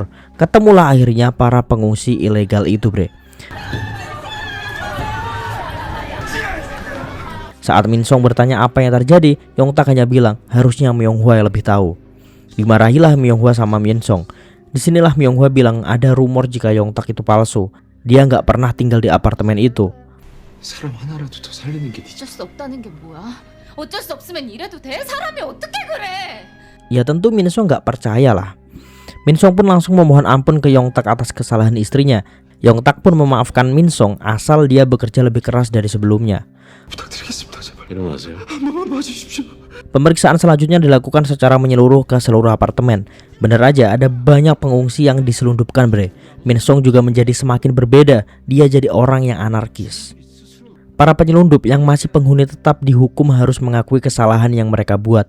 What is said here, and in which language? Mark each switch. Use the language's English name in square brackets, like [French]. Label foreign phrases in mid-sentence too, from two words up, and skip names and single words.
[Indonesian] Ketemulah akhirnya para pengungsi ilegal itu bre. Saat Min Song bertanya apa yang terjadi, Yong-tak hanya bilang harusnya Myung-hwa yang lebih tahu. Dimarahilah Myung-hwa sama Min Song. Disinilah Myung-hwa bilang ada rumor jika Yong-tak itu palsu. Dia nggak pernah tinggal di apartemen itu. [Korean] 사람 하나라도 더 살리는 게 어쩔 수 없다는 게 뭐야? 어쩔 수 없으면 이래도 돼? 사람이 어떻게 그래? [Indonesian] Ya tentu Min Song nggak percaya lah. Min Song pun langsung memohon ampun ke Yong-tak atas kesalahan istrinya. Yong-tak pun memaafkan Min Song asal dia bekerja lebih keras dari sebelumnya. [Korean] 부탁드리겠습니다. 제발. 일어나세요. 봐주십시오. [Indonesian] Pemeriksaan selanjutnya dilakukan secara menyeluruh ke seluruh apartemen. Bener aja ada banyak pengungsi yang diselundupkan bre. Min Song juga menjadi semakin berbeda. Dia jadi orang yang anarkis. Para penyelundup yang masih penghuni tetap dihukum harus mengakui kesalahan yang mereka buat.